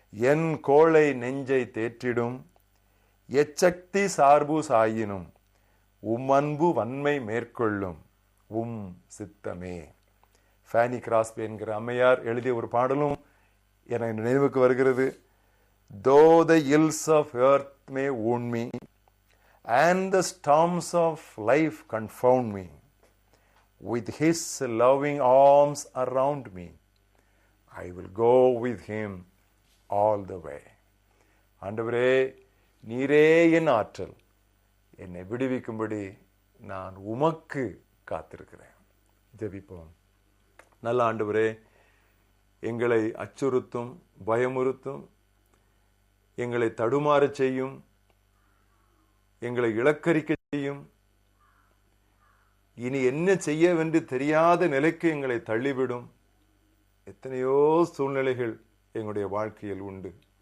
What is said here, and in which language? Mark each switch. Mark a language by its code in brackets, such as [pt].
[ta] என் கோளை நெஞ்சை தேற்றிடும் எச்சக்தி சார்பு சாயினும் அன்பு வன்மை மேற்கொள்ளும் சித்தமே. ஃபேனி கிராஸ்பி என்கிற அம்மையார் எழுதிய ஒரு பாடலும் எனக்கு நினைவுக்கு வருகிறது. [en] Though the ills of earth may wound me and the storms of life confound me, with his loving arms around me, I will go with him all the way. [ta] ஆண்டவரே, நீரே என் ஆற்றல், என்னை விடுவிக்கும்படி நான் உமக்கு காத்திருக்கிறேன். ஜெபிப்போம். நல்ல ஆண்டவரே, எங்களை அச்சுறுத்தும், பயமுறுத்தும், எங்களை தடுமாறச் செய்யும், எங்களை இலக்கரிக்க செய்யும், இனி என்ன செய்யவென்று தெரியாத நிலைக்கு எங்களை தள்ளிவிடும் எத்தனையோ சூழ்நிலைகள் எங்களுடைய வாழ்க்கையில் உண்டு.